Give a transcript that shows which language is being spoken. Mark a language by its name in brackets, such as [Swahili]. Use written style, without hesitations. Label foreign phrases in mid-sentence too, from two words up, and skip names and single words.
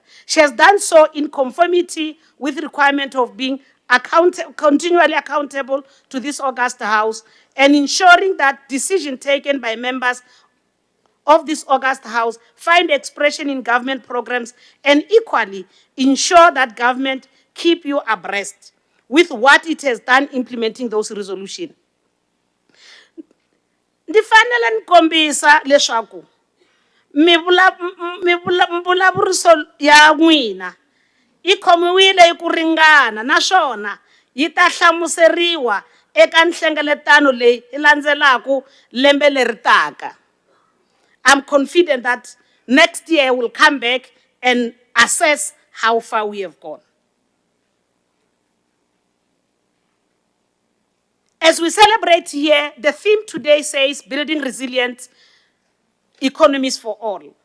[English] She has done so in conformity with the requirement of being continually accountable to this August House and ensuring that decisions taken by members of this August House find expression in government programs and equally ensure that government keep you abreast with what it has done implementing those resolutions. [Tsonga] Ndifanele nkombisa leswaku mbulavurisano ya n'wina yi khomiwile hi ku ringana naswona yi ta hlamuseriwa eka nhlengeletano leyi hi landzelaku lembe leri taka. [English] I'm confident that next year we'll come back and assess how far we have gone. As we celebrate here, the theme today says building resilient economies for all.